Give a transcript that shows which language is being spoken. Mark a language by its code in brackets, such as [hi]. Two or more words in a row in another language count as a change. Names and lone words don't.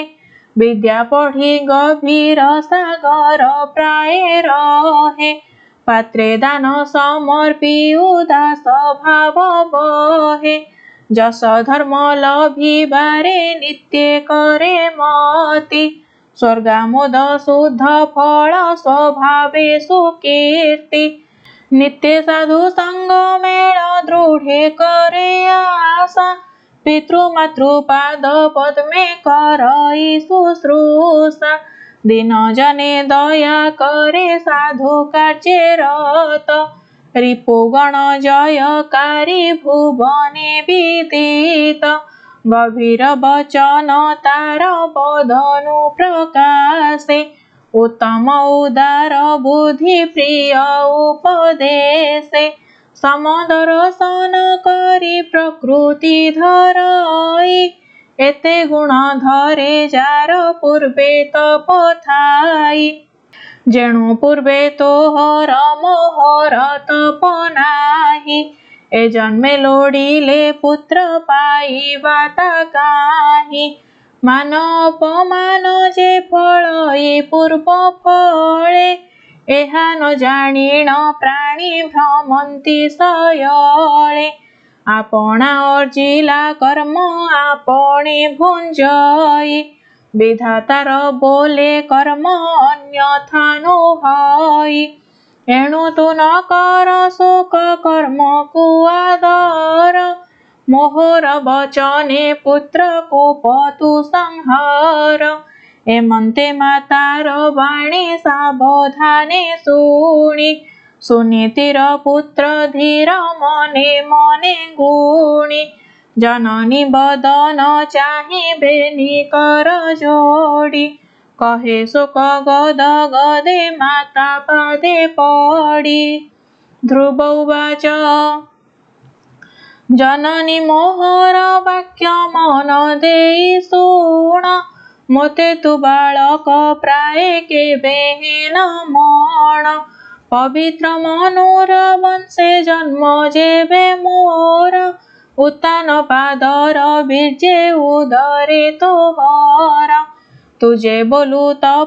[or] ବିଦ୍ୟା ପଢ଼ି ଗଭୀର ସାଗର ପ୍ରାୟ ରହେ, ପାତ୍ରେ ଦାନ ସମର୍ପି ଉଦାସ ଭାବ ବହେ। ଯଶ ଧର୍ମ ଲଭିବାରେ ନିତ୍ୟ କରେ ମତି, ସ୍ୱର୍ଗାମୋଦ ଶୁଦ୍ଧ ଫଳ ସ୍ୱଭାବେ ସୁକୀର୍ତ୍ତି ନିତ୍ୟ ସାଧୁ ସଙ୍ଗ ମେଳ ଦୃଢ଼େ କରେ ଆଶା ପିତୃମାତୃପାଦ ପଦ୍ମେ କରଇ ଶୁଶ୍ରୂଷା ଦିନ ଜନେ ଦୟା କରେ ସାଧୁ କାର୍ଯ୍ୟେ ରତ ରିପୁଗଣ ଜୟକାରୀ ଭୁବନେ ବିଦିତ ଗଭୀର ବଚନ ତାର ବଦନୁ ପ୍ରକାଶେ ଉତ୍ତମ ଉଦାର ବୁଦ୍ଧି ପ୍ରିୟ ଉପଦେଶେ ସମଦର୍ଶନ କରି ପ୍ରକୃତି ଧରଇ ଏତେ ଗୁଣ ଧରେ ଯାର ପୂର୍ବେ ତପଥାଇ ଯେଣୁ ପୂର୍ବେ ତୋହର ମୋହର ତପ ନାହିଁ ଏ ଜନ୍ମେ ଲୋଡ଼ିଲେ ପୁତ୍ର ପାଇବା କାହିଁ ମାନ ଅପମାନ ଯେ ଫଳଇ ପୂର୍ବ ଫଳେ ଏହା ନ ଜାଣିଣ ପ୍ରାଣୀ ଭ୍ରମନ୍ତି ସୟଳେ ଆପଣା ଅର୍ଜିଲା କର୍ମ ଆପଣେ ଭୁଞ୍ଜଇ ବିଧାତାର ବୋଲେ କର୍ମ ଅନ୍ୟଥା ନୋ ହଇ ଏଣୁ ତୁ ନ କର ଶୋକ କର୍ମ କୋ ଆଦର ମୋହର ବଚନେ ପୁତ୍ର କୋପ ତୁ ସଂହାର ଏମନ୍ତେ ମାତାର ବାଣୀ ସାବଧାନେ ଶୁଣି ସୁନୀତିର ପୁତ୍ର ଧୀର ମନେ ମନେ ଗୁଣି ଜନନୀ ବଦନ ଚାହିଁବେନି କର ଯୋଡ଼ି କହେ ଶୋକ ଗଦ ଗଦେ ମାତା ପାଦେ ପଡ଼ି ଧ୍ରୁବ ଉବାଚ ଜନନୀ ମୋହର ବାକ୍ୟ ମନ ଦେଇ ଶୁଣ ମୋତେ ତୁ ବାଳକ ପ୍ରାୟ କେବେ ନ ମଣ ପବିତ୍ର ମନର ବଂଶେ ଜନ୍ମ ଯେବେ ମୋର ଉତ୍ତାନ ପାଦର ବୀର୍ଯ୍ୟେ ଉଦରେ ତୋହର ତୁଝେ ବୋଲୁ ତପ